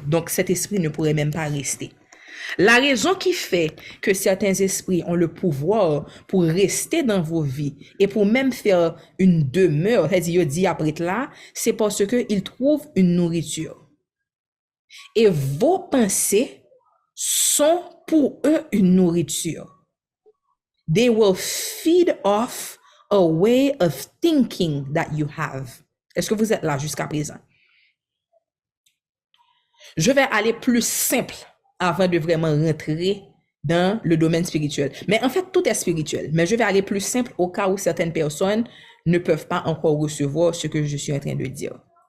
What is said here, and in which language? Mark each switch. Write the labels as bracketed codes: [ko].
[fr] Donc, cet esprit ne pourrait même pas rester. La raison qui fait que certains esprits ont le pouvoir pour rester dans vos vies et pour même faire une demeure, c'est-à-dire dit après là, c'est parce qu'ils trouvent une nourriture. Et vos pensées sont pour eux une nourriture. [en] They will feed off a way of thinking that you have. [fr] Est-ce que vous êtes là jusqu'à présent? Je vais aller plus simple avant de vraiment rentrer dans le domaine spirituel. Mais en fait, tout est spirituel. Mais je vais aller plus simple au cas où certaines personnes ne peuvent pas encore recevoir ce que je suis en train de dire.